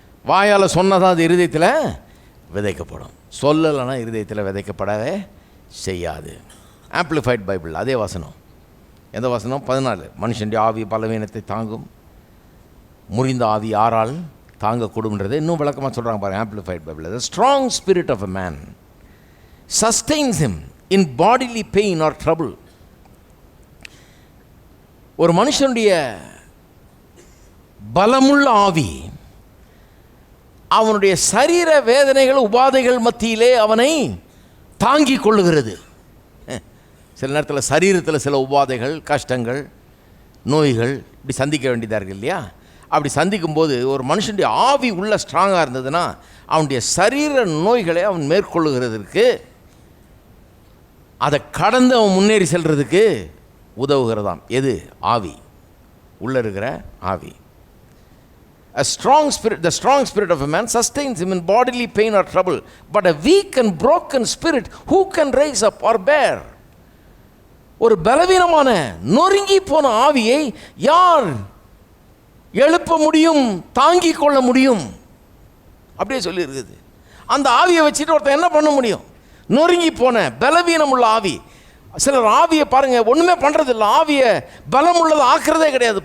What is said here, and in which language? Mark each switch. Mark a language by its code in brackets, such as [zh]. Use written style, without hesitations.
[ta] வாயால் சொன்னாதான் அது இருதயத்தில் விதைக்கப்படும். சொல்லலைன்னா இருதயத்தில் விதைக்கப்படவே செய்யாது. ஆம்ப்ளிஃபைட் பைபிள் அதே வசனம். எந்த வசனம்? 14. மனுஷனுடைய ஆவி பலவீனத்தை தாங்கும், முறிந்த ஆவி யாரால் தாங்கக்கூடும்ன்றது இன்னும் விளக்கமாக சொல்கிறாங்க பாருங்கள். Amplified Bible. [en] The strong spirit of a man sustains him in bodily pain or trouble. [ta] ஒரு மனுஷனுடைய பலமுள்ள ஆவி அவனுடைய சரீர வேதனைகள் உபாதைகள் மத்தியிலே அவனை தாங்கி கொள்ளுகிறது. சில நேரத்தில் சரீரத்தில் சில உபாதைகள், கஷ்டங்கள், நோய்கள் இப்படி சந்திக்க வேண்டியதாக இருக்குது இல்லையா? அப்படி சந்திக்கும்போது ஒரு மனுஷனுடைய ஆவி உள்ள ஸ்ட்ராங்காக இருந்ததுன்னா அவனுடைய சரீர நோய்களை அவன் மேற்கொள்ளுகிறதுக்கு, அதை கடந்து அவன் முன்னேறி செல்றதுக்கு உதவுகிறதாம். எது? ஆவி. உள்ளே இருக்கிற ஆவி. [en] A strong spirit, the strong spirit of a man sustains him in bodily pain or trouble, but a weak and broken spirit who can raise up or bear? [ta] ஒரு பலவீனமான நொறுங்கி போன ஆவியை யார் எழுப்ப முடியும், தாங்கிக் கொள்ள முடியும்? அப்படியே சொல்லி இருக்குது. அந்த ஆவியை வச்சுட்டு ஒருத்தன் என்ன பண்ண முடியும்? நொறுங்கி போன பலவீனம் உள்ள ஆவி. சிலர் ஆவியை பாருங்கள் ஒன்றுமே பண்ணுறதில்ல, ஆவியை பலம் உள்ளதை ஆக்குறதே கிடையாது.